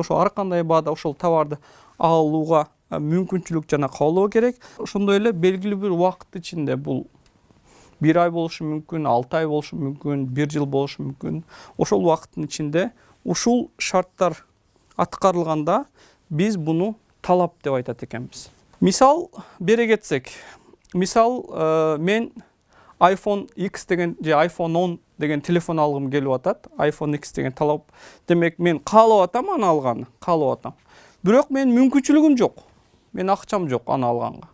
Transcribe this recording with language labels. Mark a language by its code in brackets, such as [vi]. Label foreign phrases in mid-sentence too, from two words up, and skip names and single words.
[ky] Ошо ар кандай баада ошол товарды алууга мүмкүнчүлүк жана каалоо керек. Ошондой эле белгилүү бир убакыт ичинде, бул 1 ай болушу мүмкүн, 6 ай болушу мүмкүн, 1 жыл болушу мүмкүн. Ошол убакыттын ичинде ушул шарттар аткарылганда Биз буну талап деп айтат экенбиз. Мисал бере кетсек, мисал мен iPhone X деген же iPhone 10 деген телефон алгым келип атат. iPhone X деген талап. Демек мен каалап атам аны алганы, каалап атам. Бирок мен мүмкүнчүлүгүм жок. Мен акчам жок аны алганга.